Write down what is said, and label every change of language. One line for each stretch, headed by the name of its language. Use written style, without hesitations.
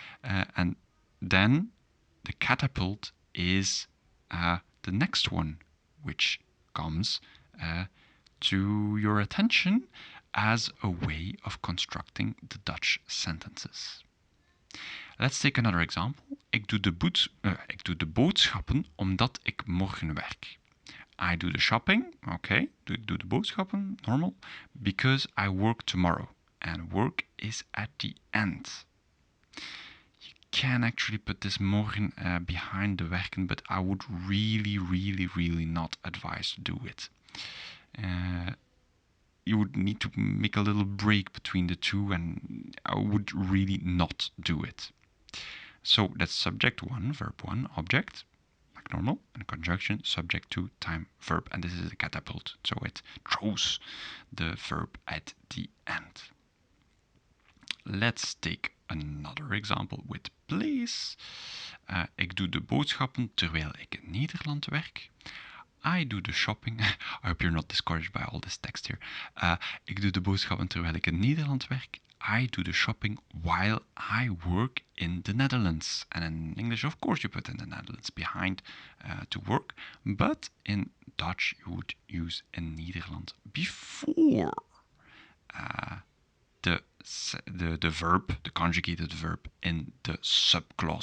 English: And then the catapult is the next one, which comes to your attention as a way of constructing the Dutch sentences. Let's take another example.
Dutch: Ik doe de boodschappen omdat ik morgen werk.
English: I do the shopping, okay, do the boodschappen, normal, because I work tomorrow. And work is at the end. You can actually put this morgen behind the werken, but I would really not advise to do it. You would need to make a little break between the two, and I would really not do it. So that's subject 1, verb 1, object, like normal, and conjunction, subject 2, time, verb, and this is a catapult, so it throws the verb at the end. Let's take another example with place.
Dutch: Ik doe de boodschappen terwijl ik in Nederland werk.
English: I do the shopping. I hope you're not discouraged by all this text here.
Dutch: Ik doe de boodschappen terwijl ik in Nederland werk.
English: I do the shopping while I work in the Netherlands. And in English, of course, you put in the Netherlands behind to work. But in Dutch you would use in Nederland before the verb, the conjugated verb in the subclause.